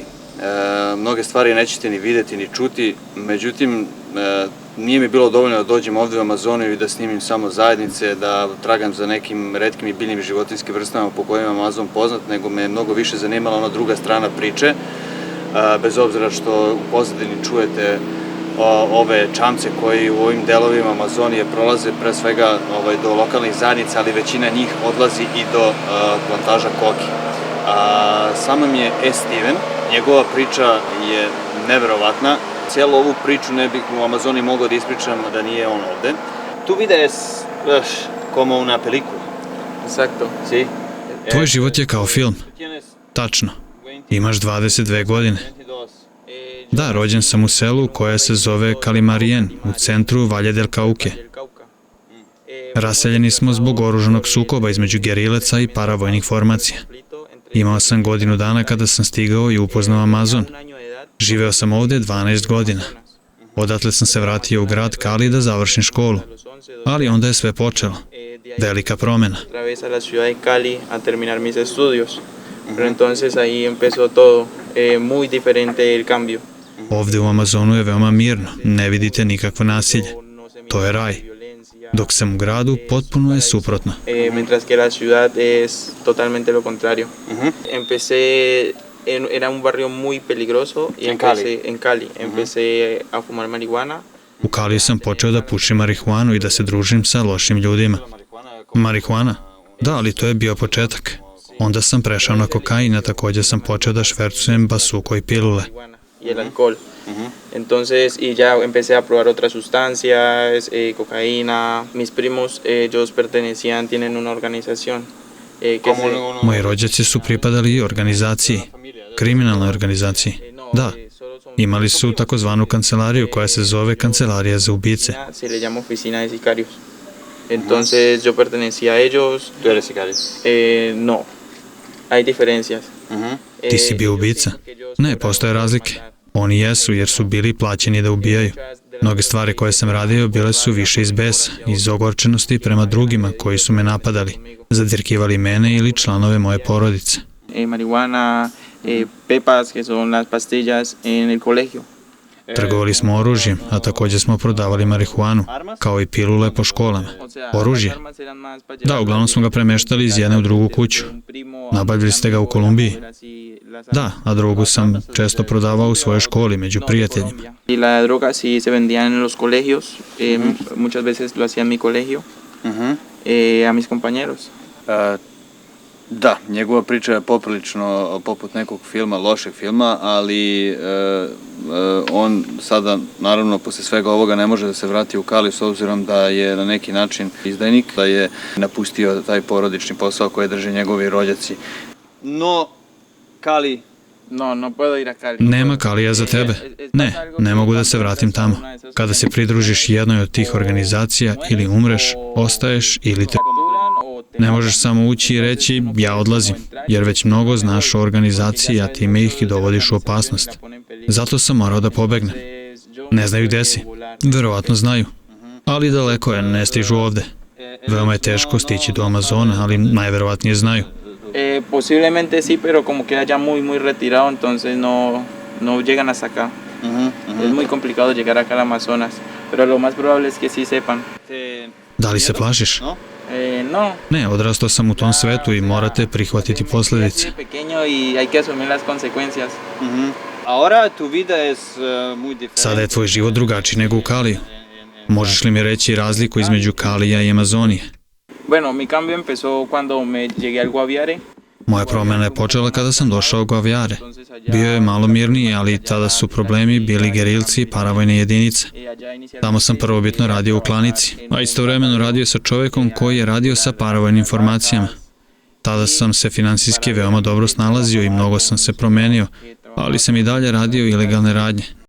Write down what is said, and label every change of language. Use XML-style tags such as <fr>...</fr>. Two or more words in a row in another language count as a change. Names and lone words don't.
<sr>Mnoge stvari nećete ni videti ni čuti, međutim nije mi bilo dovoljno da dođem ovde u Amazoniju i da snimim samo zajednice, da tragam za nekim retkim i biljnim i životinjskim vrstama po kojima je Amazon poznat, nego me mnogo više zanimala ona druga strana priče, bez obzira što u pozadini čujete ove čamce koji u ovim delovima Amazonije prolaze pre svega do lokalnih zajednica, ali većina njih odlazi i do plantaža koki. Samo mi je Steven, njegova priča je neverovatna. Cijelu ovu priču ne bih u Amazoniji mogao da ispričam da nije on ovde.</sr> <es>Tu vide es como una película. Exacto. Si?</es> <sr>Tvoj život je kao film. Tačno. Imaš 22 godine. Da, rođen sam u selu koje se zove Calimarien, u centru Valle del Cauque. Raseljeni smo zbog oružanog sukoba između gerilaca i paravojnih formacija. Imao sam godinu dana kada sam stigao i upoznao Amazon. Živeo sam ovde 12 godina. Odatle sam se vratio u grad Cali da završim školu. Ali onda je sve počelo. Velika promena.</sr> <es>Otra vez a la ciudad de Cali a terminar mis estudios. Pero entonces ahí empezó todo, muy diferente el cambio.</es> <sr>Ovde u Amazonu je veoma mirno, ne vidite nikakvo nasilje. To je raj. Dok sam u gradu, potpuno je suprotno.</sr> <es>Mientras que la ciudad es totalmente lo contrario. Empecé, era un barrio muy peligroso y en Cali, empecé a fumar marihuana.</es> <sr>U Kaliju sam počeo da pušim marihuanu i da se družim sa lošim ljudima. Marihuana? Da, ali to je bio početak. Onda sam prešao na kokain, a također sam počeo da švercujem basuko i pilule.</sr> <es>Y el alcohol. Entonces, y ya empecé a probar otras sustancias, cocaína. Mis primos, ellos pertenecían, tienen una organización.</es> <sr>Moji rođaci su pripadali organizaciji, kriminalnoj organizaciji. Da, imali su takozvanu kancelariju koja se zove Kancelarija za ubice.</sr> <es>Se le llama Oficina de Sicarios. Entonces, yo pertenecía a ellos. Tu eres sicario? No, hay diferencias.</es> <sr>Ti si bio ubica? Ne, postoje razlike. Oni jesu jer su bili plaćeni da ubijaju. Mnoge stvari koje sam radio bile su više iz besa, iz ogorčenosti prema drugima koji su me napadali, zadirkivali mene ili članove moje porodice.</sr> <es>Marihuana, pepas, que son las pastillas en el colegio.</es> <sr>Trgovali smo oružjem, a također smo prodavali marihuanu, kao i pilule po školama. Oružje? Da, uglavnom smo ga premeštali iz jedne u drugu kuću. Nabavili ste ga u Kolumbiji? Da, a drogu sam često prodavao u svojoj školi među prijateljima.</sr> <es>Y la droga sí se vendía en los colegios, muchas veces lo hacía en mi colegio, a mis compañeros.</es> <sr>Da, njegova priča je poprilično poput nekog filma, lošeg filma, ali on sada, naravno, posle svega ovoga ne može da se vrati u Kali s obzirom da je na neki način izdajnik, da je napustio taj porodični posao koji drže njegovi rođaci.</sr> <es>No, Kali... No puedo ir a Cali.</es> <sr>Nema Kalija za tebe. Ne mogu da se vratim tamo. Kada se pridružiš jednoj od tih organizacija, ili umreš, ostaješ, ili te... Ne možeš samo ući i reći ja odlazim, jer već mnogo znaš o organizaciji, a time ih i dovodiš u opasnost. Zato sam morao da pobegnem. Ne znaju gde si. Verovatno znaju. Ali daleko je, ne stižu ovde. Veoma je teško stići do Amazona, ali najverovatnije znaju.</sr> <es>Posiblemente sí, pero como queda ya muy retirado, entonces no llegan hasta acá. Es muy complicado llegar acá al Amazonas, pero lo más probable es que sí sepan.</es> <sr>Da li se plašiš?</sr> <es>No.</es> <sr>Ne, odrastao sam u tom svetu i morate prihvatiti posljedice.</sr> <es>Pequeño y hay que asumir las consecuencias. Ahora tu vida es muy diferente.</es> <sr>Sada je tvoj život drugačiji nego u Kaliju. Možeš li mi reći razliku između Kalija i Amazonije?</sr> <es>Bueno, mi cambio empezó cuando me llegué al Guaviare.</es> <sr>Moja promjena je počela kada sam došao u Guaviare. Bio je malo mirniji, ali tada su problemi bili gerilci i paravojne jedinice. Tamo sam prvobitno radio u klanici, a istovremeno radio sa čovjekom koji je radio sa paravojnim informacijama. Tada sam se finansijski veoma dobro snalazio i mnogo sam se promenio, ali sam i dalje radio ilegalne radnje.</sr>